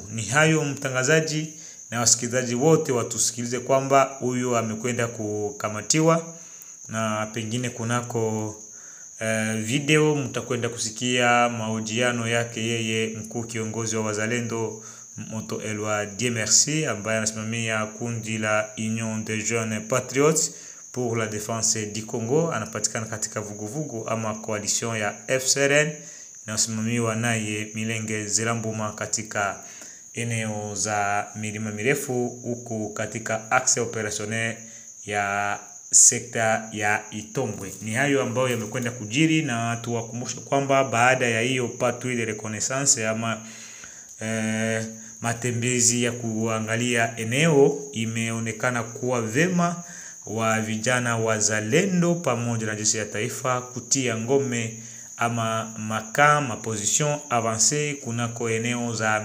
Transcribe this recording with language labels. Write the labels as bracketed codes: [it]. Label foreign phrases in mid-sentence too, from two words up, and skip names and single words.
[sw] Ni hayo mtangazaji, na wasikilizaji wote watusikilize kwamba huyu amekwenda kukamatiwa, na pengine kunako video mtakwenda kusikia mahojiano yake yeye mkuu kiongozi wa wazalendo Moto Elwa DMRC ambaye anasimamia kundi la Union des Jeunes Patriotes pour la Défense du Congo, anapatikana katika vuguvugu ama coalition ya FCRN inayosimamiwa naye Milenge Zilambuma katika eneo za milima mirefu huku katika [fr] axe opérationnel [sw] ya sekta ya Itombwe. Ni hayo ambayo yamekwenda kujiri, na tuwakumbusha kwamba baada ya hiyo [fr] patrouille de reconnaissance [sw] ama matembezi ya kuangalia eneo, imeonekana kuwa vema wa vijana wazalendo pamoja na jeshi ya taifa kutia ngome ama ma [fr] position avancée [sw] kunako eneo za